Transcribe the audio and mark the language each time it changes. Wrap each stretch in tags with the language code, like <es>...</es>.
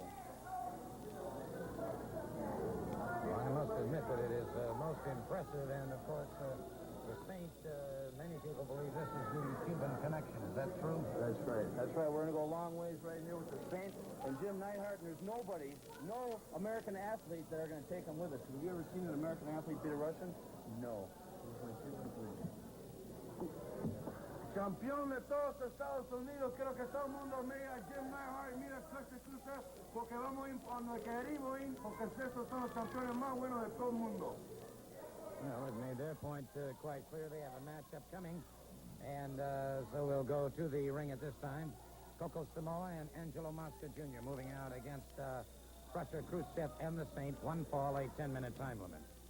<en>Well, I must admit that it is most impressive, and of course, the Saint, many people believe this is the Cuban connection. Is that true? That's right. That's right. We're going to go a long ways right here with the Saint and Jim Neidhart, and there's nobody, no American athletes that are going to take them with us. Have you ever seen an American athlete beat a Russian? No.</en> <es>Campeón de todos Estados Unidos, quiero que todo el mundo mire a Jim Neidhart y mira a Clutch Cruiser, porque vamos a ir a donde queremos ir, porque estos son los campeones más buenos de todo el mundo.</es> <en>Well, it made their their point quite clear. They have a matchup coming. And so we'll go to the ring at this time. Coco Samoa and Angelo Mosca Jr. moving out against Crusher, Khrushchev, and the Saint. One fall, a 10-minute time limit.</en>